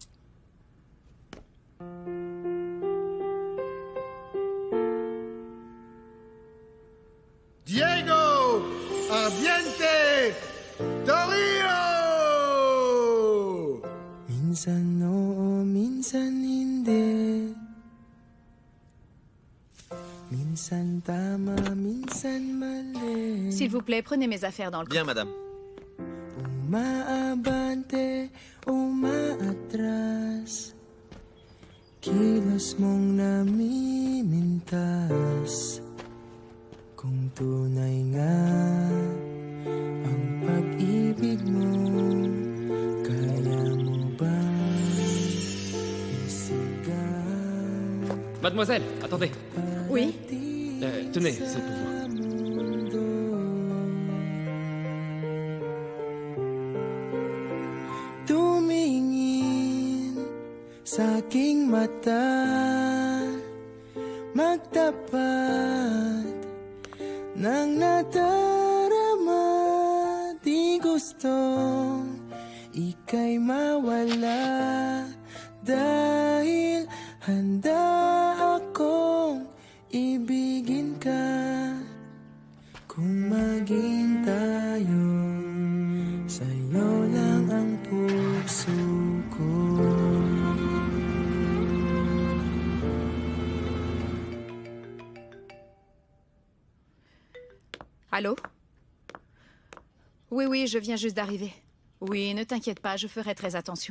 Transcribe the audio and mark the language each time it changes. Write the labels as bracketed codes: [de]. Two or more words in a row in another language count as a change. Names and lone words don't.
[it] Diego! Ambiente! Torino! [tl] Minsan oo, minsan hindi. Minsan tama, minsan mali. [fr] S'il vous plaît, prenez mes affaires dans le Bien, madame. [tl] Umaabante, umaatras. Kilos mong namimintas. Kung tunay nga ang pag-ibig mo, kaya mo ba isigaw? [fr] Mademoiselle, attendez. Oui? Tenez, c'est pour vous. [tl] Tumingin sa aking mata, magtapat ng nadarama. Di gustong ika'y mawala, dahil handa akong ibigin ka. Kung maging tayo, sa'yo lang ang puso ko. [fr] Allô? Oui, je viens juste d'arriver. Oui, ne t'inquiète pas, je ferai très attention.